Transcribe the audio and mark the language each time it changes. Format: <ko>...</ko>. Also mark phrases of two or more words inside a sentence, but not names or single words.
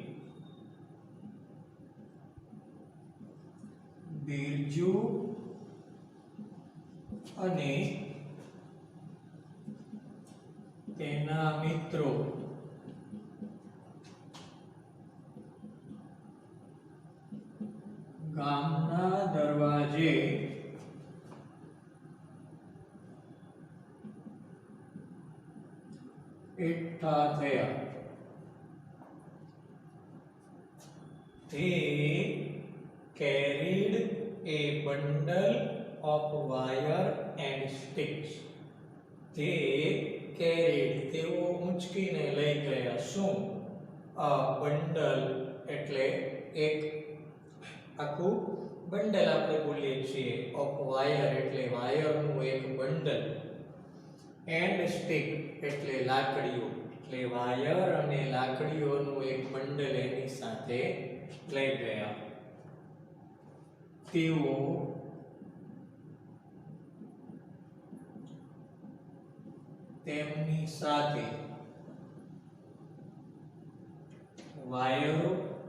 <gu>બિરજુ અને તેના મિત્રો ગામના દરવાજે એકઠા થયા.</gu> <en>They carried a bundle of wire and sticks. They carried,</en> <gu>તેઓ ઊંચકીને લઈ ગયા. શું?</gu> <en>a bundle</en> <gu>એટલે એક આખું બંડલ આપણે બોલીએ છીએ.</gu> <en>of wire</en> <gu>એટલે વાયરનું એક બંડલ.</gu> <en>and stick</en> <gu>એટલે લાકડીઓ, એટલે વાયર અને લાકડીઓનું એક બંડલ એની સાથે લઈ ગયા. તેઓ તેમની સાથે વાયરો</gu>